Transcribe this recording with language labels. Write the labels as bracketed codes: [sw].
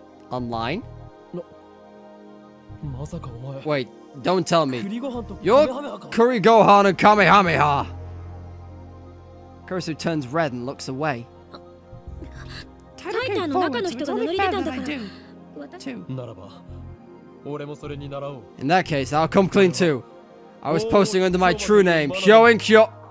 [en] Online? [ja] まさかお前 [en] Wait, don't tell me. [ja] 栗ご飯と [en] You're [ja] カメハメハか [en] Kuri Gohan and Kamehameha! Kurisu turns red and looks away. Title came forward, so it's only fair that I do. Too. [ja] ならば俺もそれに習おう [en] In that case, I'll come clean too. I was posting under my true name, Hyoin Kyo.